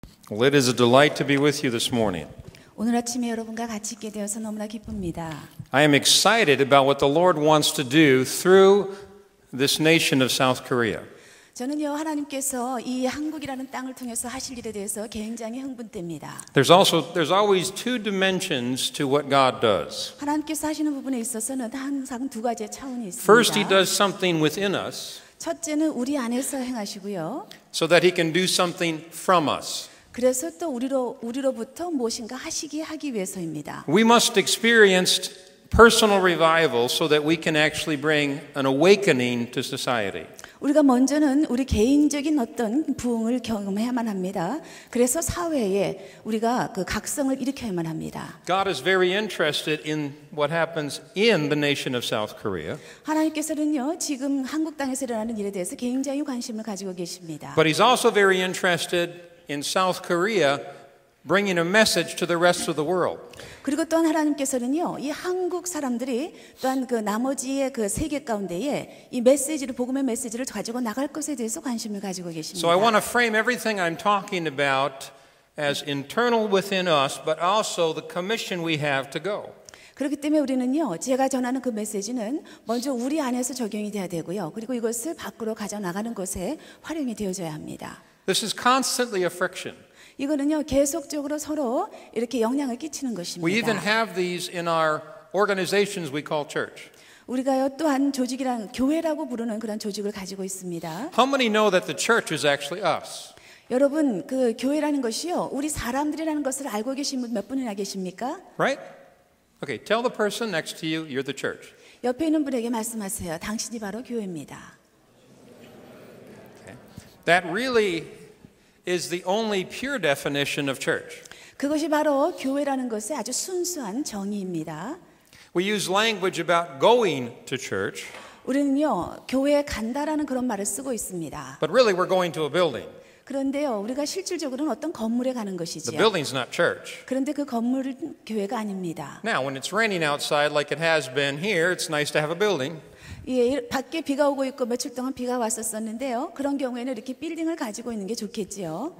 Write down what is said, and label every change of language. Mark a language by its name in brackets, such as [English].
[English] Well, it is a delight to be with you this morning. [Korean] 오늘 아침에 여러분과 같이 있게 되어서 너무나 기쁩니다. [English] I am excited about what the Lord wants to do through this nation of South Korea. [Korean] 저는요 하나님께서 이 한국이라는 땅을 통해서 하실 일에 대해서 굉장히 흥분됩니다. [English] There's always two dimensions to what God does. [Korean] 하나님께서 하시는 부분에 있어서는 항상 두 가지의 차원이 있습니다. [English] First, He does something within us [Korean] 첫째는 우리 안에서 행하시고요. [English] so that He can do something from us. [Korean] 그래서 또 우리로부터 무엇인가 하기 위해서입니다. [English] We must experience personal revival so that we can actually bring an awakening to society. [Korean] 우리가 먼저는 우리 개인적인 어떤 부흥을 경험해야만 합니다. 그래서 사회에 우리가 그 각성을 일으켜야만 합니다. [English] God is very interested in what happens in the nation of South Korea. [Korean] 하나님께서는요 지금 한국 땅에서 일어나는 일에 대해서 굉장히 관심을 가지고 계십니다. [English] But He's also very interested in South Korea bringing a message to the rest of the world. [Korean] 그리고 또한 하나님께서는요, 이 한국 사람들이 또한 그 나머지의 그 세계 가운데에 이 메시지를 복음의 메시지를 가지고 나갈 것에 대해서 관심을 가지고 계십니다. [English] So I want to frame everything I'm talking about as internal within us, but also the commission we have to go. [Korean] 그렇기 때문에 우리는요, 제가 전하는 그 메시지는 먼저 우리 안에서 적용이 돼야 되고요. 그리고 이것을 밖으로 가져나가는 것에 활용이 되어져야 합니다. [English] This is constantly a friction. [Korean] 이거는요, 계속적으로 서로 이렇게 영향을 끼치는 것입니다. [English] We even have these in our organizations we call church. [Korean] 우리가요 또한 조직이란 교회라고 부르는 그런 조직을 가지고 있습니다. [English] How many know that the church is actually us? [Korean] 여러분 그 교회라는 것이요 우리 사람들이라는 것을 알고 계신 분 몇 분이나 계십니까? [English] Right? Okay, tell the person next to you, you're the church. [Korean] 옆에 있는 분에게 말씀하세요. 당신이 바로 교회입니다. [English] Okay. That really is the only pure definition of church. [Korean] 그것이 바로 교회라는 것의 아주 순수한 정의입니다. [English] We use language about going to church. [Korean] 우리는요 교회에 간다라는 그런 말을 쓰고 있습니다. [English] But really we're going to a building. [Korean] 그런데요 우리가 실질적으로는 어떤 건물에 가는 [English] The [Korean] 것이지요. [English] building's not church. [Korean] 그런데 그 건물은 교회가 아닙니다. [English] Now, when it's raining outside like it has been here, it's nice to have a building. [Korean] 예, 밖에 비가 오고 있고 며칠 동안 비가 왔었었는데요. 그런 경우에는 이렇게 빌딩을 가지고 있는 게 좋겠지요.